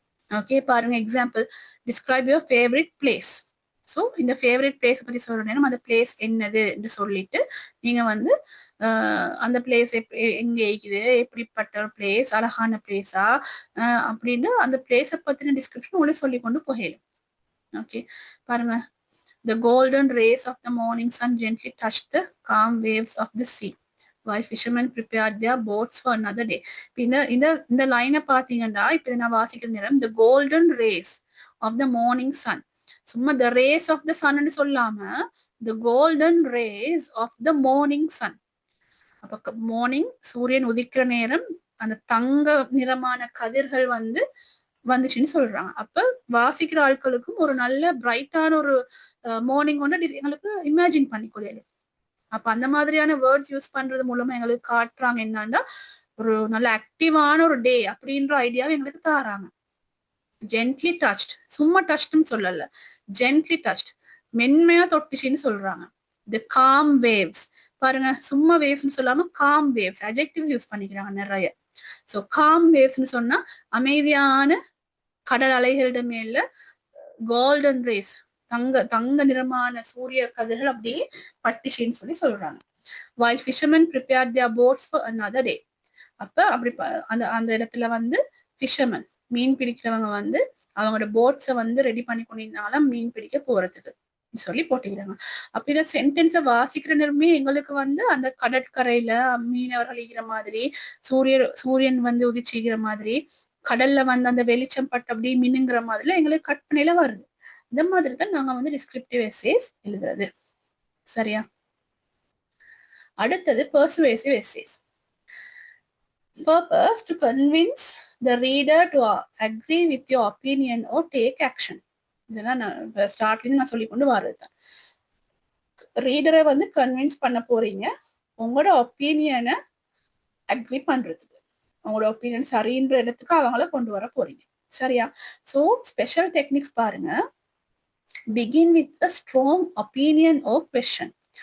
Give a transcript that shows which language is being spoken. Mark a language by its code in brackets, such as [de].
[ta] Okay, பாருங்க example. [en] Describe your favourite place. [ta] So இந்த favourite place பத்தி சொல்ற நேரம் அந்த பிளேஸ் என்னது என்று சொல்லிட்டு நீங்க வந்து அந்த பிளேஸ் எங்க இருக்குது, எப்படிப்பட்ட ஒரு பிளேஸ், அழகான பிளேஸா அப்படின்னு அந்த பிளேஸை பத்தின டிஸ்கிரிப்ஷன் உங்களுக்கு சொல்லி கொண்டு போகலும். ஓகே, பாருங்க. [en] The golden rays of the morning sun gently touched the calm waves of the sea, while fishermen prepared their boats for another day. [ta] இந்த லைனை பாத்தீங்கன்னா இப்ப நான் வாசிக்கிற நேரம் [en] the golden rays of the morning sun. [ta] சும்மா [en] the rays of the sun [ta] சொல்லாம [en] the golden rays of the morning sun. [ta] அப்ப மார்னிங் சூரியன் உதிக்கிற நேரம் அந்த தங்க நிறமான கதிர்கள் வந்து வந்துச்சுன்னு சொல்றாங்க. அப்ப வாசிக்கிற ஆட்களுக்கும் ஒரு நல்ல பிரைட்டான ஒரு மார்னிங் வந்து எங்களுக்கு இமேஜின் பண்ணிக்கொள்ளு. அப்ப அந்த மாதிரியான வேர்ட்ஸ் யூஸ் பண்றது மூலமா எங்களுக்கு காட்டுறாங்க என்னன்னா ஒரு நல்ல ஆக்டிவான ஒரு டே அப்படின்ற ஐடியாவை எங்களுக்கு தாராங்க. ஜென்ட்லி டச்ட், சும்மா டச்ட்னு சொல்லல, ஜென்ட்லி டச்ட், மென்மையா தொட்டுச்சின்னு சொல்றாங்க. தி காம் வேவ்ஸ், பாருங்க சும்மா வேவ்ஸ்னு சொல்லாம காம் வேவ்ஸ் அட்ஜெக்டிவ்ஸ் யூஸ் பண்ணிக்கிறாங்க நிறைய. ஸோ காம் வேவ்ஸ்னு சொன்னா அமைதியான கடல் அலைகளிட மேல கோல்டன் ரேஸ், தங்க நிறமான சூரிய கதிர்கள் அப்படியே பட்டுச்சின்னு சொல்லி சொல்றாங்க. [en] while fishermen prepared their boats for another day. [ta] அப்ப அப்படி அந்த இடத்துல வந்து ஃபிஷர்மன், மீன் பிடிக்கிறவங்க வந்து அவங்களோட போட்ஸை வந்து ரெடி பண்ணி கொண்டிருந்தாலும் மீன் பிடிக்க போறதுக்கு சொல்லி போட்டுக்கிறாங்க. அப்ப இத சென்டென்ஸை வாசிக்கிற நேரமே எங்களுக்கு வந்து அந்த கடற்கரையில மீனவர்கள் ஈகிற மாதிரி, சூரியன் வந்து உதிச்சுகிற மாதிரி, கடல்ல வந்து அந்த வெளிச்சம் பட்டு அப்படி மின்னுங்கிற மாதிரி எங்களுக்கு கற்பனையில வருது. இந்த மாதிரி தான் நாங்க வந்து டிஸ்கிரிப்டிவ் எஸ்ஸேஸ் எழுதுறது. சரியா? அடுத்தது persuasive essays. [en] Purpose to convince the reader to agree with your opinion or take action. [ta] இதெல்லாம் நான் ஸ்டார்ட்லேருந்து நான் சொல்லி கொண்டு வர்றதுதான். ரீடரை வந்து கன்வின்ஸ் பண்ண போறீங்க உங்களோட ஒப்பீனியனை அக்ரி பண்றதுக்கு, உங்களோட ஒப்பீனியன் சரின்ற இடத்துக்கு அவங்கள கொண்டு வர போறீங்க. சரியா? [en] so special techniques [ta] பாருங்க. [en] Begin with a strong opinion or question.